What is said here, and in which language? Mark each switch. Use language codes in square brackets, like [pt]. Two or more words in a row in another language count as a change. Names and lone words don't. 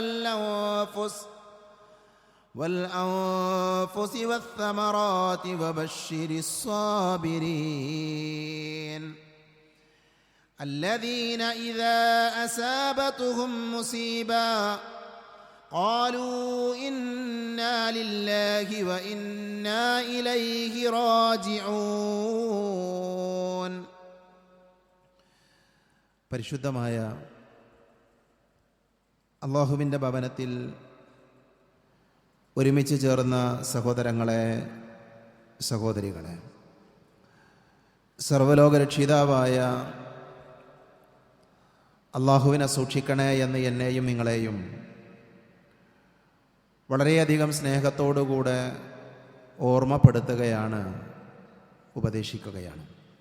[ar] والأنفس والثمرات وبشر الصابرين الذين إذا أصابتهم مصيبة قالوا إنا لله وإنا إليه راجعون. [ml] പരിശുദ്ധമായ അല്ലാഹുവിൻ്റെ ഭവനത്തിൽ ഒരുമിച്ച് ചേർന്ന സഹോദരങ്ങളെ, സഹോദരികളെ, സർവ്വലോകരക്ഷിതാവായ അല്ലാഹുവിനെ സൂക്ഷിക്കണേ എന്ന് എന്നെയും നിങ്ങളെയും വളരെയധികം സ്നേഹത്തോടുകൂടെ ഓർമ്മപ്പെടുത്തുകയാണ്, ഉപദേശിക്കുകയാണ്.